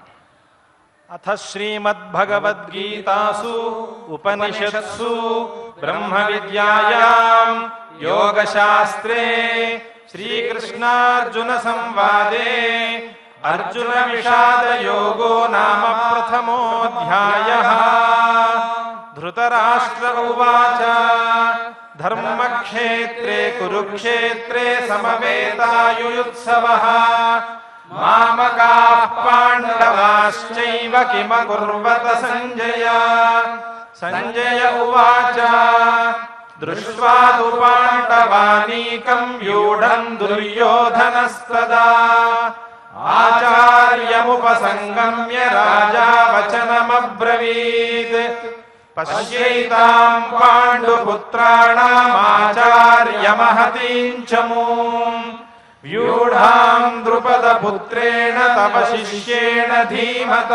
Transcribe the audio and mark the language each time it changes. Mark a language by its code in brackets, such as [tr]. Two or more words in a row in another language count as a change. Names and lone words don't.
[sa] అథ శ్రీమద్భగవద్గీతాసు ఉపనిషత్సు బ్రహ్మ విద్యాయాం యోగశాస్త్రే శ్రీకృష్ణార్జున సంవాదే అర్జున విషాద యోగో నామ ప్రథమోऽధ్యాయః. ధృతరాష్ట్ర ఉవాచ ధర్మక్షేత్రే కురుక్షేత్రే సమవేతాయుయుత్సవః మామకాః పాండవాశ్చైవ కిమకుర్వత సంజయ. సంజయ ఉవాచ దృష్ట్వా తు పాండవానీకం వ్యూఢం దుర్యోధనస్తదా ఆచార్యముపసంగమ్య రాజా వచనమబ్రవీత్. పశ్యైతాం పాండుపుత్రాణామాచార్యమహతీం చమూం వ్యూఢాం ద్రుపదపుత్రేణ తవ శిష్యేణ ధీమతా.